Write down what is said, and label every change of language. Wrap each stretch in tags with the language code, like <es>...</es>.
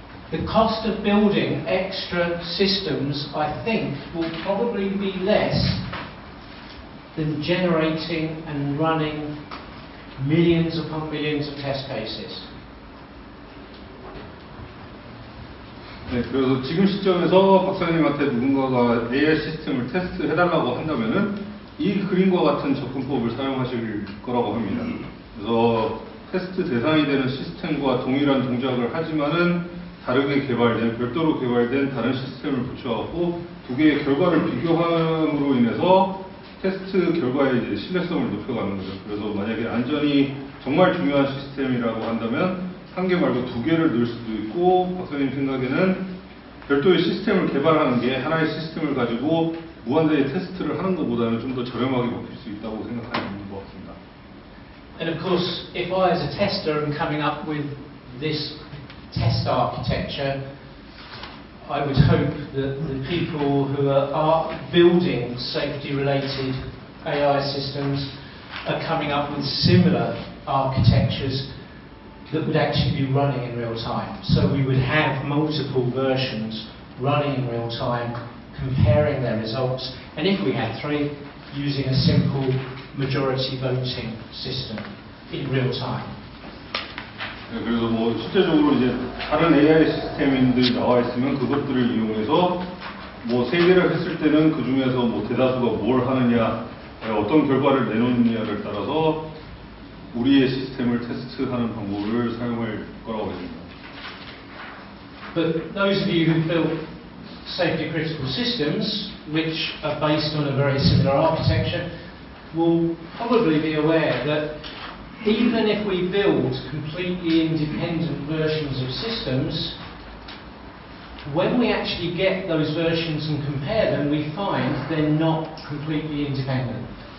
<en>The cost of building extra systems, I think, will probably be less than generating and running millions upon millions of test cases.</en> <ko>네, 그래서 지금 시점에서 박사님한테 누군가가 AI 시스템을 테스트해달라고 한다면은 이 그림과 같은 접근법을 사용하실 거라고 합니다. 그래서 테스트 대상이 되는 시스템과 동일한 동작을 하지만은 다르게 개발된, 별도로 개발된 다른 시스템을 붙여갖고 두 개의 결과를 비교함으로 인해서 테스트 결과의 이제 신뢰성을 높여가는 거죠. 그래서 만약에 안전이 정말 중요한 시스템이라고 한다면 한 개 말고 2개를 넣을 수도 있고, 박사님 생각에는 별도의 시스템을 개발하는 게 하나의 시스템을 가지고 무한대의 테스트를 하는 것보다는 좀 더 저렴하게 먹힐 수 있다고 생각하는 것 같습니다.</ko> <en>And of course, if I as a tester am coming up with this test architecture, I would hope that the people who are building safety-related AI systems are coming up with similar architectures that would actually be running in real time. So we would have multiple versions running in real time, comparing their results, and if we had 3, using a simple majority voting system in real time.</en> <ko>네, 그래서 뭐 실제적으로 이제 다른 AI 시스템들이 나와 있으면 그것들을 이용해서 뭐 3개를 했을 때는 그 중에서 뭐 대다수가 뭘 하느냐, 어떤 결과를 내놓느냐를 따라서 우리의 시스템을 테스트하는 방법을 사용할 거라고 합니다.</ko> <en>But those of you who built safety critical systems, which are based on a very similar architecture, will probably be aware that even if we build completely independent versions of systems, when we actually get those versions and compare them, we find they're not completely independent.</en>